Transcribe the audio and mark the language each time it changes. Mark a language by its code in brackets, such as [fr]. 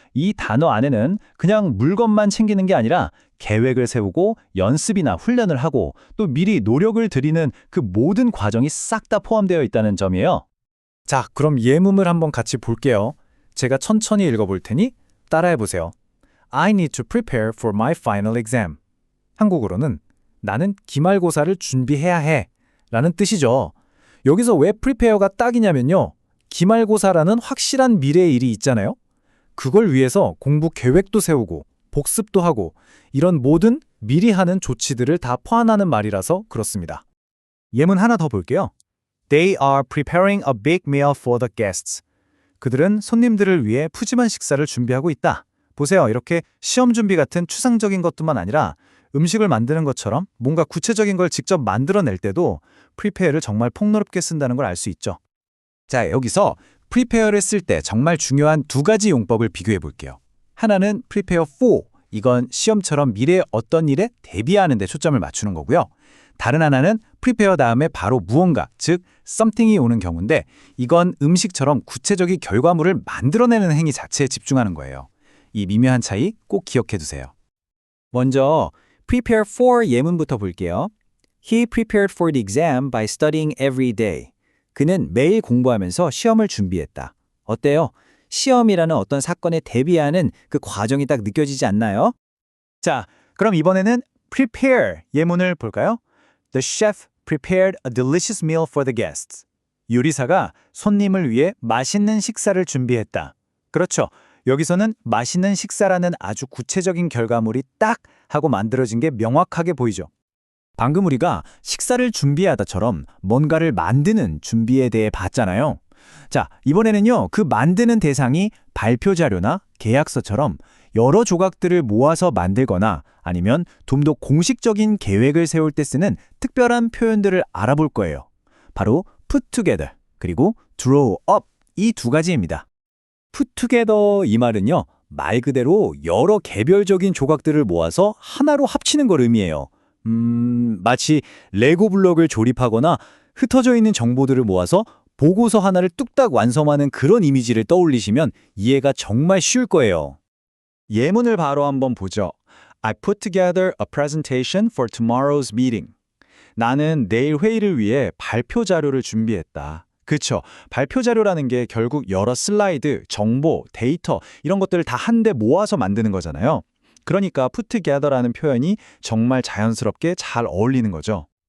[ko] 이 단어 안에는 그냥 물건만 챙기는 게 아니라 계획을 세우고 연습이나 훈련을 하고 또 미리 노력을 들이는 그 모든 과정이 싹 다 포함되어 있다는 점이에요. 자, 그럼 예문을 한번 같이 볼게요. 제가 천천히 읽어볼 테니 따라해 보세요. [en] I need to prepare for my final exam. [ko] 한국어로는 나는 기말고사를 준비해야 해 라는 뜻이죠. 여기서 왜 prepare가 딱이냐면요. 기말고사라는 확실한 미래의 일이 있잖아요. 그걸 위해서 공부 계획도 세우고 복습도 하고 이런 모든 미리 하는 조치들을 다 포함하는 말이라서 그렇습니다. 예문 하나 더 볼게요. [en] They are preparing a big meal for the guests. [ko] 그들은 손님들을 위해 푸짐한 식사를 준비하고 있다. 보세요. 이렇게 시험 준비 같은 추상적인 것뿐만 아니라 음식을 만드는 것처럼 뭔가 구체적인 걸 직접 만들어낼 때도 prepare를 정말 폭넓게 쓴다는 걸 알 수 있죠. 자, 여기서 prepare를 쓸 때 정말 중요한 두 가지 용법을 비교해 볼게요. 하나는 prepare for, 이건 시험처럼 미래의 어떤 일에 대비하는 데 초점을 맞추는 거고요. 다른 하나는 prepare 다음에 바로 무언가, 즉 something이 오는 경우인데 이건 음식처럼 구체적인 결과물을 만들어내는 행위 자체에 집중하는 거예요. 이 미묘한 차이 꼭 기억해 두세요. 먼저 prepare for 예문부터 볼게요. [en] He prepared for the exam by studying every day. [ko] 그는 매일 공부하면서 시험을 준비했다. 어때요? 시험이라는 어떤 사건에 대비하는 그 과정이 딱 느껴지지 않나요? 자, 그럼 이번에는 prepare 예문을 볼까요? [en] The chef prepared a delicious meal for the guests. [ko] 요리사가 손님을 위해 맛있는 식사를 준비했다. 그렇죠. 여기서는 맛있는 식사라는 아주 구체적인 결과물이 딱 하고 만들어진 게 명확하게 보이죠. 방금 우리가 식사를 준비하다처럼 뭔가를 만드는 준비에 대해 봤잖아요. 자, 이번에는요, 그 만드는 대상이 발표 자료나 계약서처럼 여러 조각들을 모아서 만들거나 아니면 좀 더 공식적인 계획을 세울 때 쓰는 특별한 표현들을 알아볼 거예요. 바로 put together 그리고 draw up 이 두 가지입니다. put together 이 말은요, 말 그대로 여러 개별적인 조각들을 모아서 하나로 합치는 걸 의미해요. 마치 레고 블록을 조립하거나 흩어져 있는 정보들을 모아서 보고서 하나를 뚝딱 완성하는 그런 이미지를 떠올리시면 이해가 정말 쉬울 거예요. 예문을 바로 한번 보죠. [en] I put together a presentation for tomorrow's meeting. [ko] 나는 내일 회의를 위해 발표 자료를 준비했다. 그렇죠. 발표 자료라는 게 결국 여러 슬라이드, 정보, 데이터 이런 것들을 다 한데 모아서 만드는 거잖아요. 그러니까 put together라는 표현이 정말 자연스럽게 잘 어울리는 거죠.